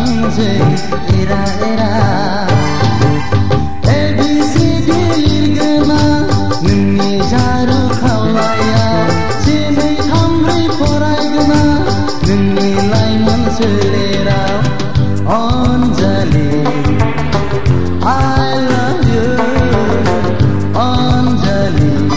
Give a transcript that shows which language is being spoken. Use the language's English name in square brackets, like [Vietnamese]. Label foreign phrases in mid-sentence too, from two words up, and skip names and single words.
[Bodo] आंजों एरा एरा ABCD लिरगोना नोंनि जारु खावलायाव जिनै थाम ब्रै फरायगोना नोंनि लाइमोन सोलेराव अनजालि [English] I love you अनजालि